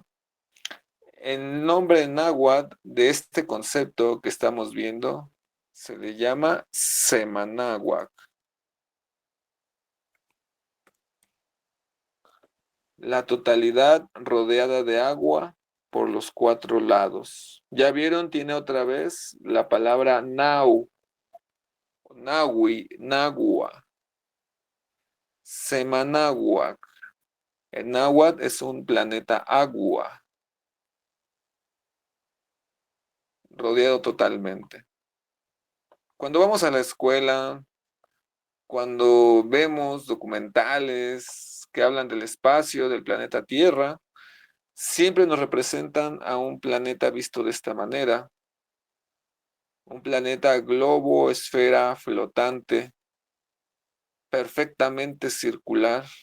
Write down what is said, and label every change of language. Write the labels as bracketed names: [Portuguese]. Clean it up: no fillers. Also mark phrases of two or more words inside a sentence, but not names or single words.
[Spanish] El nombre náhuatl de este concepto que estamos viendo se le llama Semanáhuac. La totalidad rodeada de agua por los cuatro lados. ¿Ya vieron? Tiene otra vez la palabra nau, nahui, nagua, Semanáhuac. El náhuatl es un planeta agua, rodeado totalmente. Cuando vamos a la escuela, cuando vemos documentales que hablan del espacio, del planeta Tierra, siempre nos representan a un planeta visto de esta manera, un planeta globo, esfera, flotante, perfectamente circular